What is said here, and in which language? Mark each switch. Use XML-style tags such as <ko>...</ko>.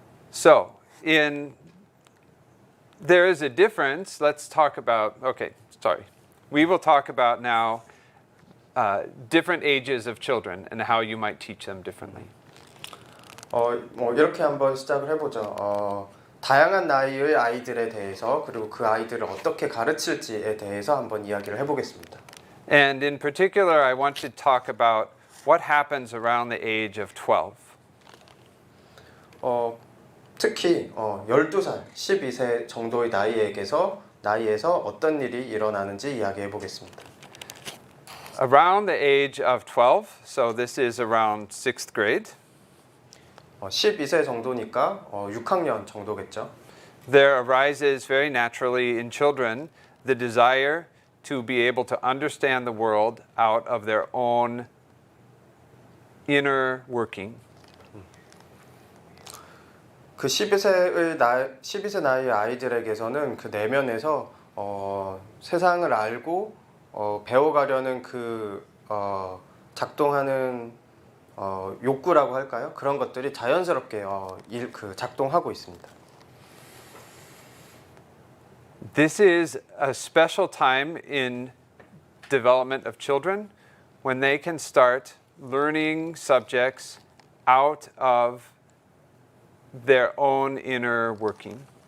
<en>So, there is a difference. Let's talk about, we will talk about now different ages of children and how you might teach them differently.</en> <ko>이렇게 한번 시작을 해보죠. 다양한 나이의 아이들에 대해서 그리고 그 아이들을 어떻게 가르칠지에 대해서 한번 이야기를 해보겠습니다.</ko> <en>And in particular, I want to talk about what happens around the age of 12.</en> <ko>특히 12살, 12세 정도의 나이에서 어떤 일이 일어나는지 이야기해 보겠습니다.</ko> <en>Around the age of 12, so this is around 6th grade,</en> <ko>12세 정도니까 6학년 정도겠죠.</ko> <en>there arises very naturally in children the desire to be able to understand the world out of their own inner working.</en> <ko>그 12세 나이의 아이들에게서는 그 내면에서 세상을 알고 배워가려는 그 작동하는 욕구라고 할까요? 그런 것들이 자연스럽게 작동하고 있습니다.</ko> <en>This is a special time in development of children when they can start learning subjects out of their own inner working.</en>